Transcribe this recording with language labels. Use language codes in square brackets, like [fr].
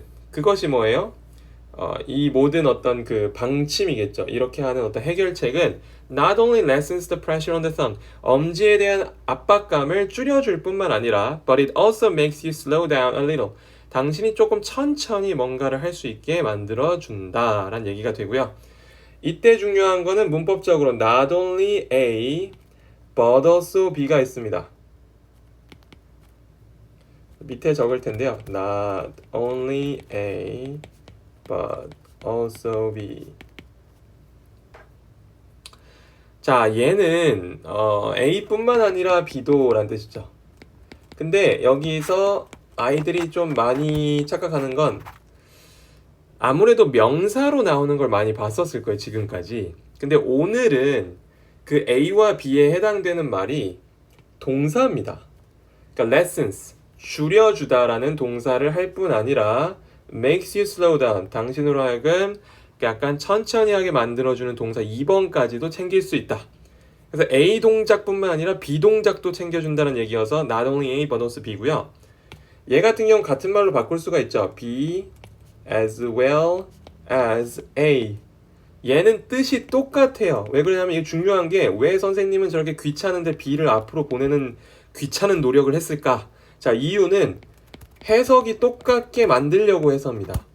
[ko] 그것이 뭐예요? 이 모든 어떤 그 방침이겠죠. 이렇게 하는 어떤 해결책은 [en] not only lessens the pressure on the thumb, [ko] 엄지에 대한 압박감을 줄여줄 뿐만 아니라 [en] but it also makes you slow down a little. [ko] 당신이 조금 천천히 뭔가를 할 수 있게 만들어준다 라는 얘기가 되고요. 이때 중요한 거는 문법적으로 not only A but also B가 있습니다. 밑에 적을 텐데요. [en] Not only A but also B. [ko] 자, 얘는 A뿐만 아니라 B도 라는 뜻이죠. 근데 여기서 아이들이 좀 많이 착각하는 건 아무래도 명사로 나오는 걸 많이 봤었을 거예요, 지금까지. 근데 오늘은 그 A와 B에 해당되는 말이 동사입니다. 그러니까 lessons, 줄여주다라는 동사를 할 뿐 아니라 [en] makes you slow down, [ko] 당신으로 하여금 약간 천천히 하게 만들어주는 동사 2번까지도 챙길 수 있다. 그래서 A 동작뿐만 아니라 B 동작도 챙겨준다는 얘기여서 not only A but also B고요. 얘 같은 경우는 같은 말로 바꿀 수가 있죠. [en] B as well as A. [ko] 얘는 뜻이 똑같아요. 왜 그러냐면 이게 중요한 게 왜 선생님은 저렇게 귀찮은데 B를 앞으로 보내는 귀찮은 노력을 했을까? 자, 이유는 해석이 똑같게 만들려고 해서입니다.